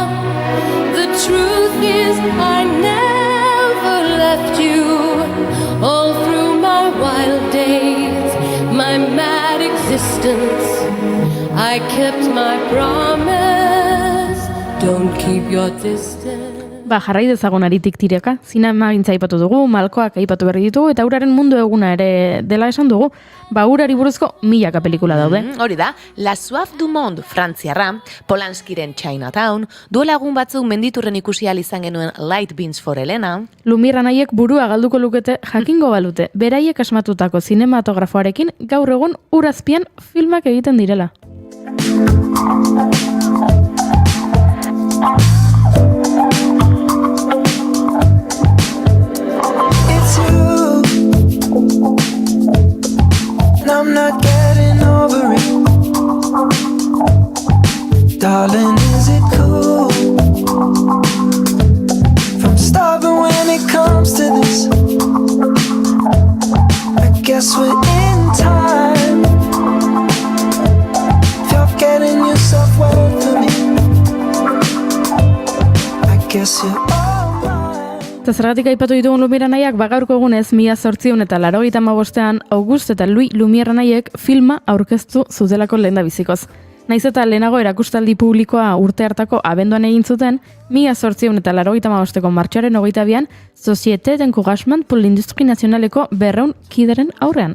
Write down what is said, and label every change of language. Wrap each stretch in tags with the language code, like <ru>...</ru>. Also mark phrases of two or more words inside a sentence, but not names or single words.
<en>The truth is I never left you. All through my wild days, my mad existence, I kept my promise. Don't keep your distance.</en> <eu>Jarrai dezagun aritik tireka, zinemagintza aipatu dugu, malkoak aipatu berri ditugu, eta uraren mundu eguna ere dela esan dugu, urari buruzko milaka pelikula daude. Hori da, La Soif du Monde frantziarra, Polanskiren Chinatown, duela egun batzuk menditurren ikusi ahal izan genuen Light Beans for Elena. Lumière anaiek burua galduko lukete jakingo balute, beraiek asmatutako zinematografoarekin gaur egun urazpian filmak egiten direla.</eu> <en>I'm not getting over it. Darling, is it cool? From starving when it comes to this. I guess we're in time. If you're getting yourself well for me, I guess you're all mine.</en> <eu>Eta zergatik aipatu ditugun Lumière anaiak, gaurko egunez 1895ean Auguste eta Louis Lumière anaiek filma aurkeztu zutelako lehendabizikoz. Naiz eta lehenago erakustaldi publikoa urte hartako abenduan egin zuten, 1895ko martxoaren 22an Société d'Encouragement pour l'Industrie Nationaleko 200 kideren aurrean.</eu>